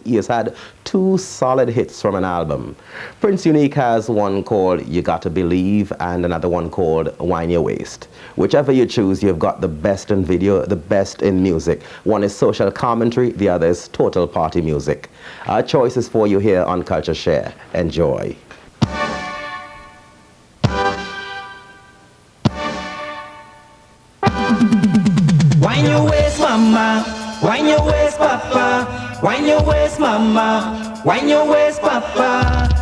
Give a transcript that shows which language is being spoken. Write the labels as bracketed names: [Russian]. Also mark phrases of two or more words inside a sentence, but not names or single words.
[English] He has had 2 solid hits from an album. Prince Unique has one called You Gotta Believe and another one called Wine Your Waist. Whichever you choose, you've got the best in video, the best in music. One is social commentary, the other is total party music. Our choice is for you here on Culture Share. Enjoy. Wine your waist, mama. Wine your waist, papa. Wine your waist, mama. Wine your waist, papa.